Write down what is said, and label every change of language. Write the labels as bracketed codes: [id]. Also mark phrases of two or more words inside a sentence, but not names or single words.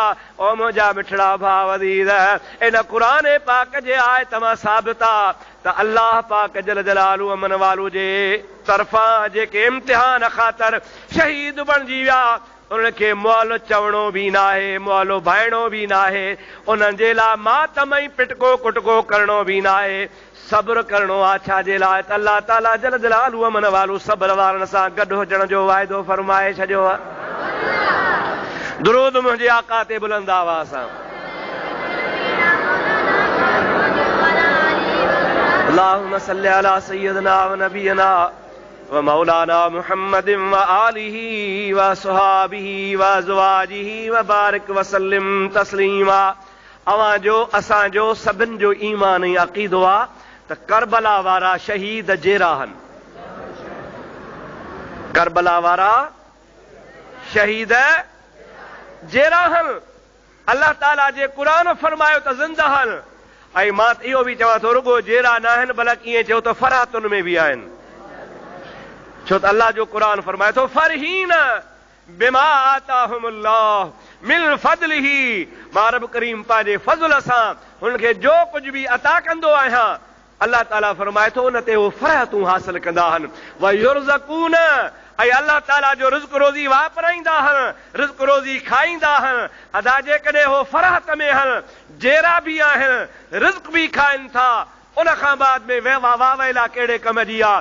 [sd] ओ मुंहिंजा मिठड़ा भाउ अज़ीज़, इन क़ुरान पाक जे आयत मां साबित आहे त अल्लाह पाक [ar] جل جلاله [sd] अमन वालू जे तरफ़ां जेके इम्तिहान ख़ातिर शहीद बणिजी विया, उनखे मुअल चवणो बि न आहे, मुअलो भाइणो बि न आहे, उन्हनि जे लाइ मातम ऐं पिटको कुटको करणो बि न आहे, सब्र करणो आहे। छाजे लाइ त अल्लाह ताला [ar] جل جلاله [sd] अमन वालू सब्र वारनि सां गॾु हुजण जो वाइदो फरमाए छॾियो आहे। दुरूद मुंहिंजे आका ते बुलंद आवाज़ सां। [ar] اللهم صل على سيدنا ونبينا ومولانا محمد وآله وصحبه وأزواجه وبارك وسلم تسليما. [sd] अवां जो असांजो सभिनि जो ईमान ऐं अक़ीदो आहे त करबला वारा शहीद जेराहन। करबला वारा शहीद जेराहन। अल्लाह ताला जे क़ुरान फरमायो त ज़िंदहन, ऐं मां इहो बि चवां थो रुगो जेरा न आहिनि, बल्कि ईअं चयो त फरातुनि में बि आहिनि। छो त अल्लाह जो क़ुरान फरमाए थो [ar] فرحين بما آتاهم الله من فضله, [sd] मां रब करीम पंहिंजे फज़ल सां हुनखे जो कुझु बि अता कंदो आहियां, अल्लाह ताला फरमाए थो उन ते उहो फरहतूं हासिल कंदा आहिनि। [ar] ويرزقون, [sd] ऐं अल्लाह ताला जो रिज़्क़ रोज़ी वापराईंदा आहिनि, रिज़्क़ रोज़ी खाईंदा आहिनि। अदा जेकॾहिं उहो फरहत में आहिनि, जेरा बि आहिनि, रिज़्क़ बि खाइनि था, उन खां बाद में वाह वेला कहिड़े कम जी आहे।